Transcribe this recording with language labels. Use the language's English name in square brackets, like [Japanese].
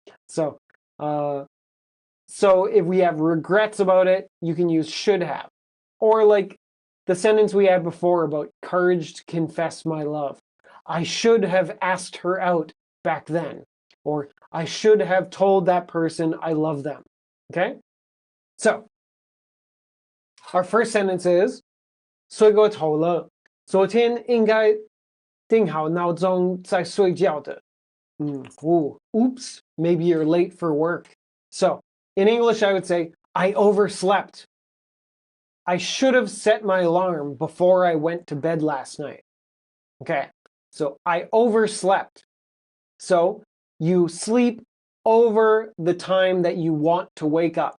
[English] So if we have regrets about it, you can use should have. Or like the sentence we had before about courage to confess my love. I should have asked her out back then. Or I should have told that person I love them. Okay? So, our first sentence is [Chinese] 睡过头了，昨天应该定好闹钟再睡觉的。 [English] Oops, maybe you're late for work. So, in English, I would say, I overslept. I should have set my alarm before I went to bed last night. Okay, so I overslept. So, you sleep over the time that you want to wake up.